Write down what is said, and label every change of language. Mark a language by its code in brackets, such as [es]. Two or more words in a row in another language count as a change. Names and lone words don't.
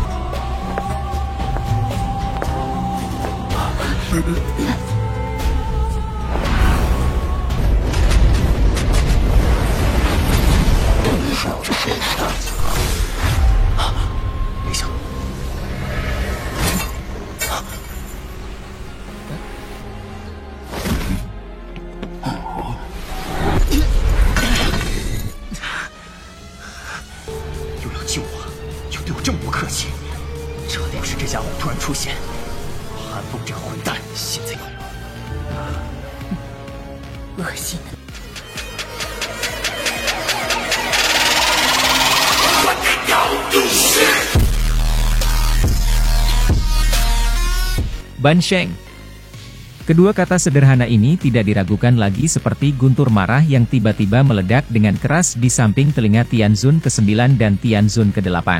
[zh] 没想又要救我，又对我这么不客气，这得不是这家伙突然出现。韩风这个混蛋，现在恶心的。 [id] Bansheng. Kedua kata sederhana ini tidak diragukan lagi seperti guntur marah yang tiba-tiba meledak dengan keras di samping telinga Tianzun ke-9 dan Tianzun ke-8.